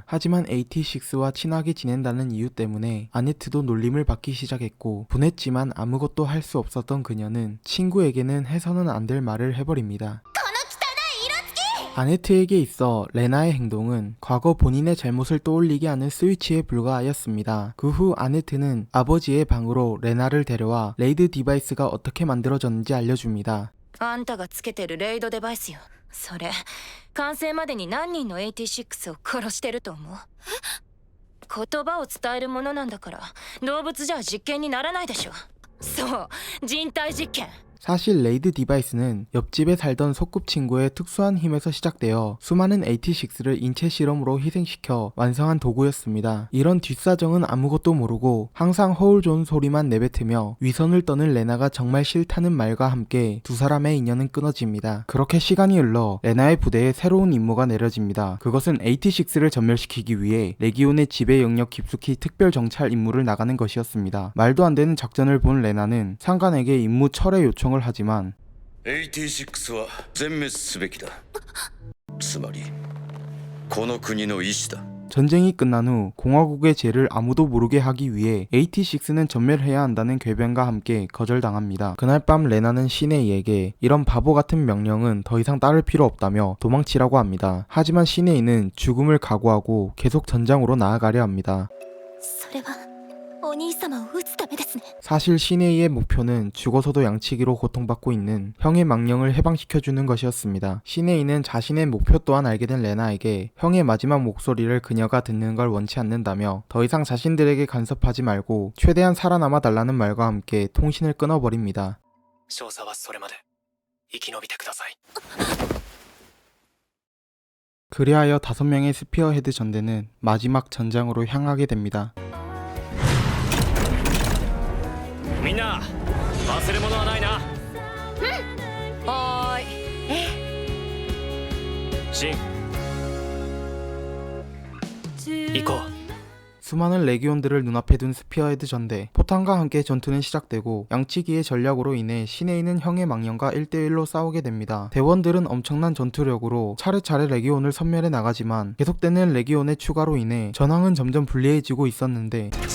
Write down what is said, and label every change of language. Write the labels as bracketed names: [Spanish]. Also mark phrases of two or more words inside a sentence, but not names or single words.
[Korean] 하지만 86와 친하게 지낸다는 이유 때문에 아네트도 놀림을 받기 시작했고 분했지만 아무것도 할 수 없었던 그녀는 친구에게는 해서는 안 될 말을 해버립니다. 아네트에게 있어 레나의 행동은 과거 본인의 잘못을 떠올리게 하는 스위치에 불과하였습니다. 그 후 아네트는 아버지의 방으로 레나를 데려와 레이드 디바이스가 어떻게 만들어졌는지 알려줍니다. [Japanese] あんたがつけてるレイドデバイスよそれ完成までに何人の86を殺してると思う言葉を伝えるものなんだから動物じゃ実験にならないでしょそう人体実験 [Korean] 사실 레이드 디바이스는 옆집에 살던 소꿉친구의 특수한 힘에서 시작되어 수많은 86를 인체 실험으로 희생시켜 완성한 도구였습니다. 이런 뒷사정은 아무것도 모르고 항상 허울 좋은 소리만 내뱉으며 위선을 떠는 레나가 정말 싫다는 말과 함께 두 사람의 인연은 끊어집니다. 그렇게 시간이 흘러 레나의 부대에 새로운 임무가 내려집니다. 그것은 86를 전멸시키기 위해 레기온의 지배 영역 깊숙이 특별 정찰 임무를 나가는 것이었습니다. 말도 안 되는 작전을 본 레나는 상관에게 임무 철회 요청을 하지만 [Japanese] 86 は全滅すべきだ。つまりこの国の意志だ。 [Korean] 전쟁이 끝난 후 공화국의 죄를 아무도 모르게 하기 위해 86는 전멸해야 한다는 궤변과 함께 거절당합니다. 그날 밤 레나는 시네이에게 이런 바보 같은 명령은 더 이상 따를 필요 없다며 도망치라고 합니다. 하지만 시네이는 죽음을 각오하고 계속 전장으로 나아가려 합니다. [Japanese] それはお兄様を撃つためですね [Korean] 사실 시네이의 목표는 죽어서도 양치기로 고통받고 있는 형의 망령을 해방시켜주는 것이었습니다. 시네이는 자신의 목표 또한 알게 된 레나에게 형의 마지막 목소리를 그녀가 듣는 걸 원치 않는다며 더 이상 자신들에게 간섭하지 말고 최대한 살아남아 달라는 말과 함께 통신을 끊어버립니다. [Japanese] 少佐はそれまで生き延びてください。 [Korean] 그리하여 5명의 스피어헤드 전대는 마지막 전장으로 향하게 됩니다. [Japanese] みんな忘れ物はないな。はーいシン行こう。 [Korean] 수많은 레기온들을 눈앞에 둔 스피어헤드 전대. 포탄과 함께 전투는 시작되고 양치기의 전략으로 인해 시네이는 형의 망령과 1대1로 싸우게 됩니다. 대원들은 엄청난 전투력으로 차례차례 레기온을 섬멸해 나가지만 계속되는 레기온의 추가로 인해 전황은 점점 불리해지고 있었는데